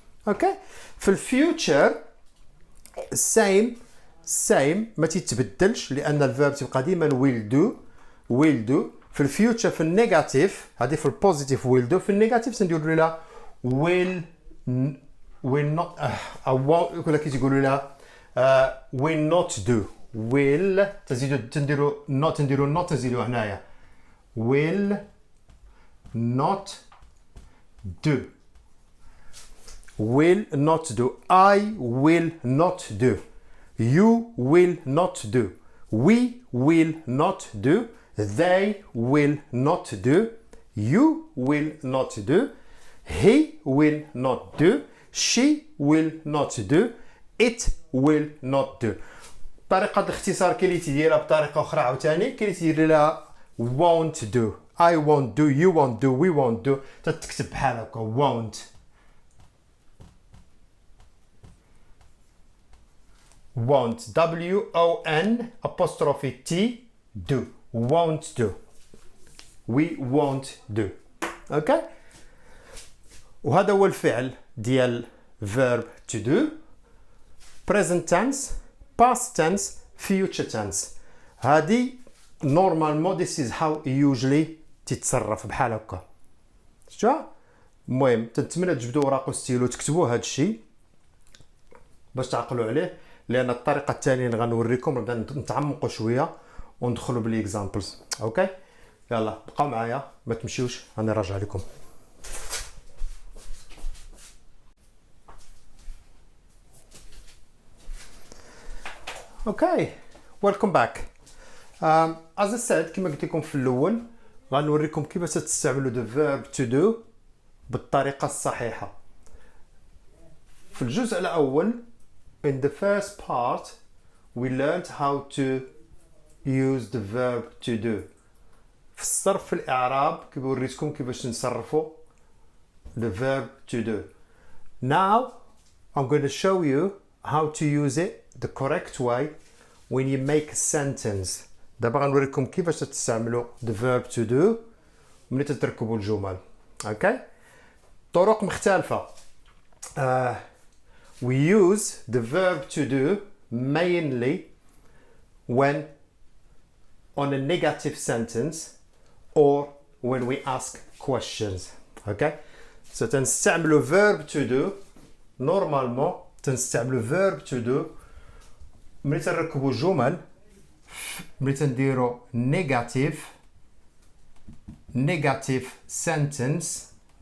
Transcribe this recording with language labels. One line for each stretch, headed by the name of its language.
Arabic: اوكي في الفيوتشر
English: same
Arabic: ما تتبدلش لان الفيرب تبقى ديما
English: will do.
Arabic: في في الفيوتشر في النيجاتيف هذه في البوزيتيف
English: will do،
Arabic: في النيجاتيف تنديروا لها
English: will not
Arabic: او يقول لك تيقولوا لها
English: will not do. will
Arabic: تنديروا
English: not
Arabic: تزيدوا هنايا
English: will not do. will not do. I will not do. You will not do. We will not do. They will not do. You will not do. He will not do. She will not do. It will not do.
Arabic: طريقة الاختصار كاين اللي تيديرها بطريقة أخرى عاوتاني، كاين اللي تيدير لها
English: won't do. I won't do. You won't do. We won't do.
Arabic: تتكتب بحال هكا won't.
English: won't. W-O-N apostrophe T do. won't do. We won't do.
Arabic: اوكي. وهذا هو الفعل ديال verb to do.
English: present tense, past tense, future tense.
Arabic: هذه normalement
English: this is how usually
Arabic: تتصرف بحال هكا.
English: شتو؟
Arabic: المهم تنتمنى تجبدوا اوراق وستيلو تكتبوا هذا الشيء باش تعقلوا عليه، لان الطريقه الثانيه اللي غنوريكم نبدا نتعمقوا شويه وندخلوا بالاكزامبلز. اوكي يلا بقاو معايا ما تمشيوش، انا راجع لكم. اوكي ويلكم باك.
English: as I said
Arabic: كما قلت لكم في الاول غنوريكم كيفاش تستعملوا
English: the verb to do
Arabic: بالطريقه الصحيحه. في الجزء الاول
English: in the first part we learned how to use the verb to do.
Arabic: في الصرف في الإعراب كيف وريتكم كيفاش نصرفوا the verb to do.
English: Now I'm going to show you how to use it the correct way when you make a sentence.
Arabic: دابا غنوريكم كيفاش تستعملوا
English: the verb to do
Arabic: ملي تتركبوا الجمل. اوكي طرق مختلفة.
English: We use the verb to do mainly when on a negative sentence or when we ask questions. Okay?
Arabic: So تنستعملوا verb to do normalement تنستعملوا verb to do ملي تركبوا جمل ملي تنديروا
English: negative sentence